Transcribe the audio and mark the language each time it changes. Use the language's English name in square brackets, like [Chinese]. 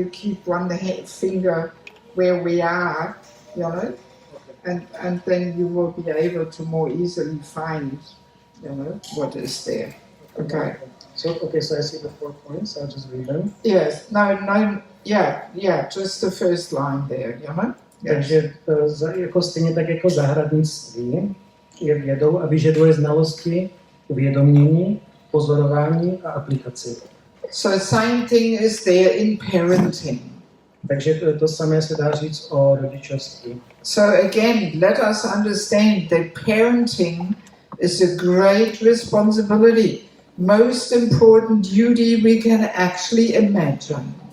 [English] You keep one finger where we are, you know, and then you will be able to more easily find, you know, what is there. Okay. So I see the 4 points. I'll just read them. Yes. No. Yeah. Just the first line there, you know. Yes. [Czech] Takže jako stejně tak jako zahradnictví je vědou a vyžaduje znalosti, uvědomění, pozorování a aplikaci. [English] So same thing is there in parenting. [Czech] Takže to samé se dá říct o rodičovství. [English] So again, let us understand that parenting is a great responsibility, most important duty we can actually imagine.